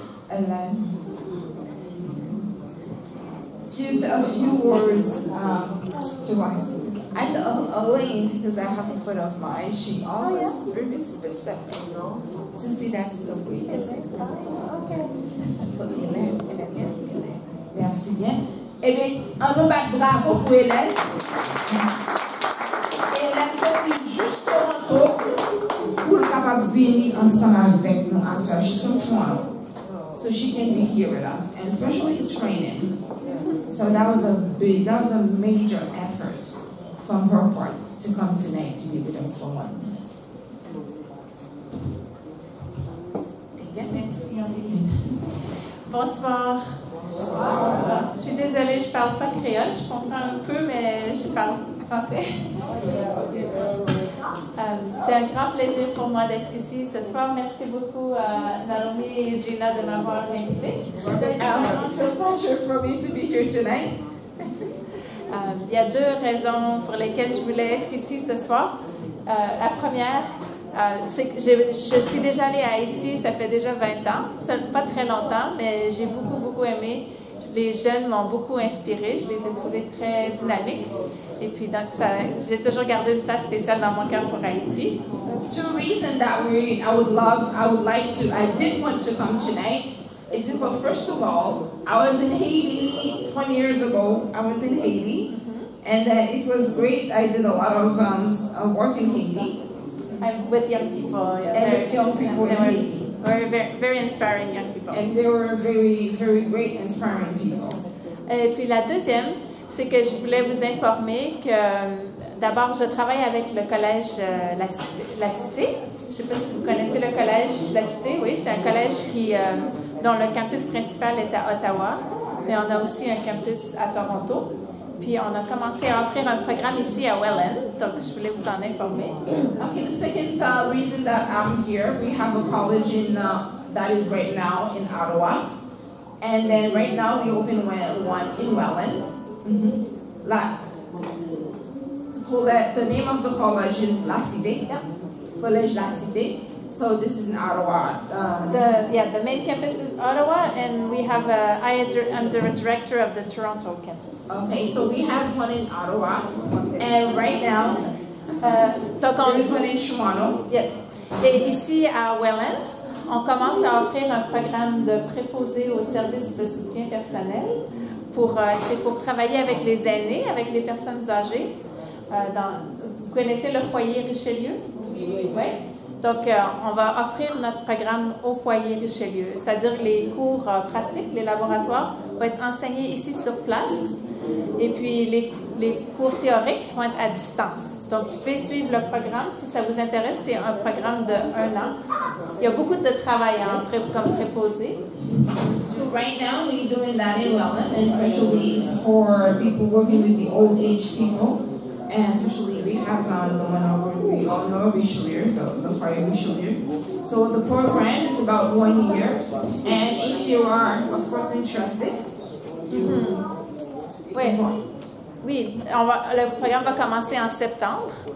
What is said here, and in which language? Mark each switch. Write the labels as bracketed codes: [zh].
[en] Ellen, just a few words to us. I said Elaine because I have a friend of mine. She always very specific to see that's the way you say. Okay. So Elaine. [fr] Merci bien. Eh bien, on nous bat bravo pour Hélène. Hélène sortit juste Toronto pour capable venir ensemble avec nous à soir. [en] She's from Toronto, so she can be here with us, and especially it's raining. So that was a major effort from her part to come tonight to be with us for 1 minute. [fr] Bonsoir. Je suis désolée, je ne parle pas créole, je comprends un peu, mais je parle français. C'est un grand plaisir pour moi d'être ici ce soir. Merci beaucoup à Naomi et Gina de m'avoir invitée. [en] It's a pleasure for me to be here tonight. [fr] Il y a 2 raisons pour lesquelles je voulais être ici ce soir. La première, c'est que je suis déjà allée à Haïti, ça fait déjà 20 ans, pas très longtemps, mais j'ai beaucoup aimé. Les jeunes m'ont beaucoup inspirée, je les ai trouvés très dynamiques. Et puis donc, j'ai toujours gardé une place spéciale dans mon cœur pour Haïti. [en] 2 reasons that I did want to come tonight. It's because, first of all, I was in Haiti 20 years ago. I was in Haiti, and it was great. I did a lot of work in Haiti. With young people. And with young people in Haiti. Very, very inspiring young people. And they were very, very great, inspiring people. [fr] Et puis la deuxième, c'est que je voulais vous informer que d'abord, je travaille avec le collège La Cité. Je ne sais pas si vous connaissez le collège La Cité. Oui, c'est un collège dont le campus principal est à Ottawa, mais on a aussi un campus à Toronto. Puis on a commencé à offrir un programme ici à Welland, donc je voulais vous en informer. [en] Okay, the second reason that I'm here, we have a college in that is right now in Ottawa, and then right now we open one in Welland. The name of the college is La Cité, Collège La Cité. So this is in Ottawa. The main campus is Ottawa, and we have I'm the director of the Toronto campus. Okay, so we have one in Ottawa, and right now there's one in Toronto. Yes. [fr] Et ici à Welland, on commence à offrir un programme de préposé au service de soutien personnel c'est pour travailler avec les aînés, avec les personnes âgées. Vous connaissez le foyer Richelieu? Oui. Donc, on va offrir notre programme au foyer Richelieu, c'est-à-dire les cours pratiques, les laboratoires vont être enseignés ici sur place, et puis les cours théoriques vont être à distance. Donc, vous pouvez suivre le programme si ça vous intéresse. C'est un programme de 1 an. Il y a beaucoup de travail comme préposé. [en] So right now we're doing that in Welland, and especially it's for people working with the old age people. And especially we have the one over, we all know Richelieu, the Foyer Richelieu. So the program is about 1 year, and if you are, of course, interested, [fr] Oui, le programme va commencer en septembre.